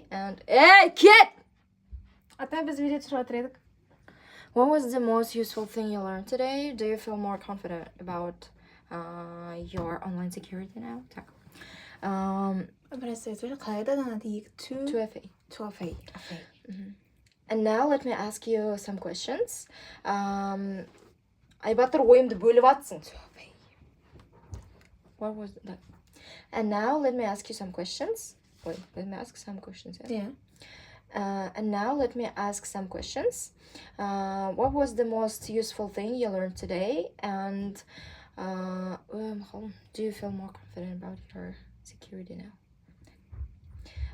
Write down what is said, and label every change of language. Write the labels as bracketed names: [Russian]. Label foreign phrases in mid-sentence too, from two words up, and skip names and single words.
[English] And hey kid, what was the most useful thing you learned today? Do you feel more confident about your online security now? To 2FA. And now let me ask you some questions. [Kazakh] Айбатыр ойымды бөліп атсың. [English] What was that? And now let me ask you some questions. Wait, let me ask some questions. Yeah. And now let me ask some questions. What was the most useful thing you learned today? And do you feel more confident about your security now?